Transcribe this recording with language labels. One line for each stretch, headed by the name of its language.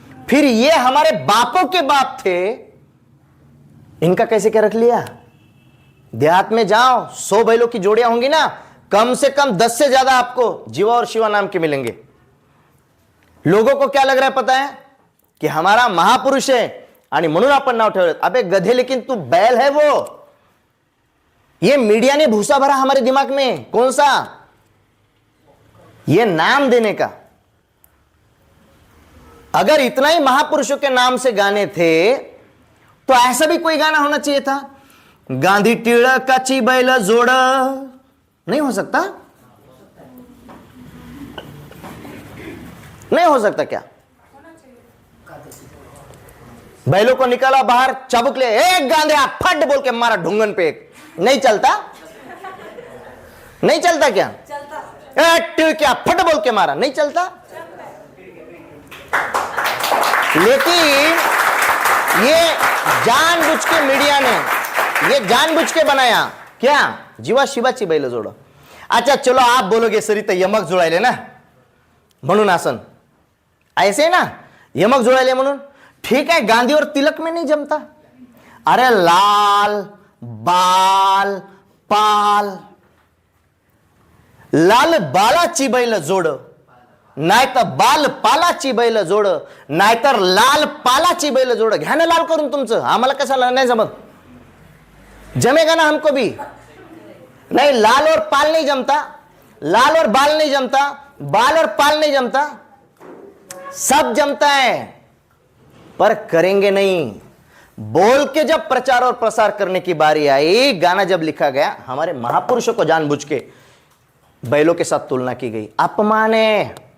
Hindi: फिर ये हमारे बापों के बाप थे, इनका कैसे क्या रख लिया? देहात में जाओ, 100 बैलों की जोड़ियां होंगी ना, कम से कम 10 से ज्यादा आपको जीवा और शिवा नाम के मिलेंगे। लोगों को क्या लग रहा है पता है? कि हमारा महापुरुष है
Marathi: आणि म्हणून आपण नाव ठेवलं।
Hindi: अबे गधे, लेकिन तू बैल है वो। ये मीडिया ने भूसा भरा हमारे दिमाग में, कौन सा? ये नाम देने का। अगर इतना ही महापुरुषों के नाम से गाने थे तो ऐसा भी कोई गाना होना चाहिए था,
Marathi: गांधी टिळकाची बैल जोड।
Hindi: नहीं हो सकता? नहीं हो सकता क्या? बैलों को निकाला बाहर, चाबुक ले, एक गांधिया फट बोल के मारा ढूंगन पे एक। नहीं चलता? नहीं चलता क्या? चलता। क्या फट बोल के मारा, नहीं चलता? लेकिन ये जानबूझ के मीडिया ने, ये जानबूझ के बनाया क्या?
Marathi: जीवा शिवाची बैल जोड।
Hindi: अच्छा चलो, आप बोलोगे
Marathi: सरी तर यमक जुळायले ना म्हणून आसन,
Hindi: ऐसे ना,
Marathi: यमक जुळायले म्हणून।
Hindi: ठीक है, गांधी और तिलक में नहीं जमता।
Marathi: अरे लाल बाल पाल, लाल बालाची बैल जोड, नाहीतर बाल पालाची बैल जोड, नाहीतर लाल पालाची बैल जोड। घ्या ना लाल करून तुमचं, आम्हाला कशाला नाही जमत?
Hindi: जमेगा ना हमको भी? नहीं, लाल और पाल नहीं जमता, लाल और बाल नहीं जमता, बाल और पाल नहीं जमता, सब जमता है पर करेंगे नहीं। बोल के जब प्रचार और प्रसार करने की बारी आई, गाना जब लिखा गया, हमारे महापुरुषों को जानबूझ के बैलों के साथ तुलना की गई। अपमान है।